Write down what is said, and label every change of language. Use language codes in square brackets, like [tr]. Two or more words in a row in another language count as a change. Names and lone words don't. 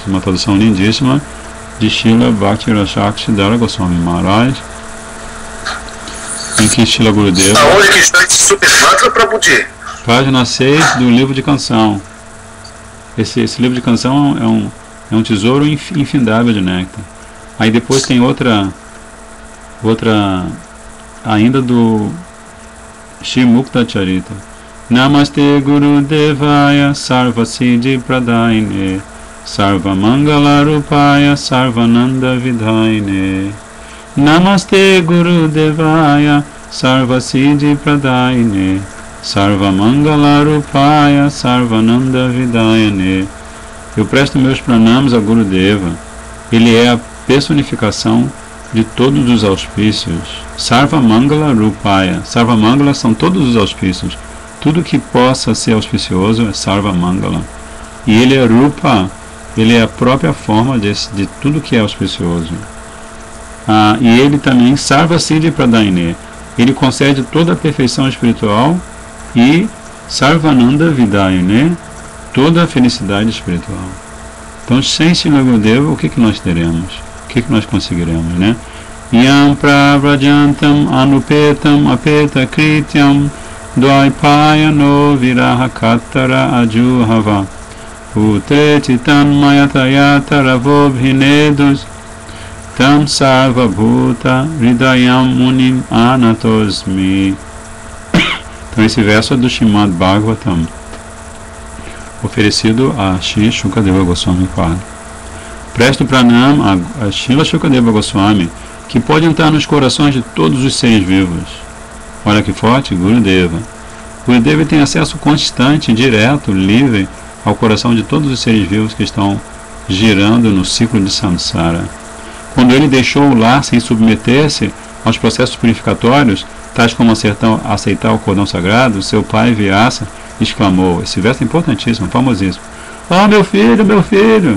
[pt] Uma tradução lindíssima de Srila Bhakti Rasakshi Dara Goswami Maharaj, em que Srila Gurudeva... Aonde que está esse super mantra, Prabhuji? Página 6 do livro de canção. Esse livro de canção é um tesouro infindável de néctar. Aí depois tem outra ainda do Shrimukta Charita. [sa] Namaste Guru Devaya Sarva Siddhi Pradaine Sarva Mangala Rupaya Sarvananda Vidhaine. Namaste Guru Devaya Sarva Siddhi Pradaine Sarva Mangala Rupaya Sarvananda Vidayane. [pt] Eu presto meus pranamas a Guru Deva. Ele é a personificação de todos os auspícios. [sa] Sarva Mangala Rupaya. Sarva Mangala [pt] são todos os auspícios. Tudo que possa ser auspicioso é Sarva Mangala. E ele é Rupa. Ele é a própria forma de tudo que é auspicioso. E ele também, [sa] Sarva Siddhi Pradaine, [pt] ele concede toda a perfeição espiritual, e [sa] Sarvananda Vidayane, [pt] toda a felicidade espiritual. Então, sem Srila Gurudeva, o que nós teremos? O que nós conseguiremos, né? [sa] Yam pravrajantam anupetam apeta krityam dvaipayano viraha kattara ajuhava ute chitan mayatayata ravobhinedus tam sarva bhuta hridayam munim anatosmi. [pt] Então esse verso é do Srimad Bhagavatam, oferecido a Shri Shukadeva Goswami Pada. Presto pranam a Srila Shukadeva Goswami, que pode entrar nos corações de todos os seres vivos. Olha que forte, Gurudeva. Gurudeva tem acesso constante, direto, livre ao coração de todos os seres vivos que estão girando no ciclo de samsara. Quando ele deixou o lar sem submeter-se aos processos purificatórios, tais como aceitar o cordão sagrado, seu pai Vyasa exclamou, esse verso é importantíssimo, famosíssimo: "Oh, meu filho, meu filho!"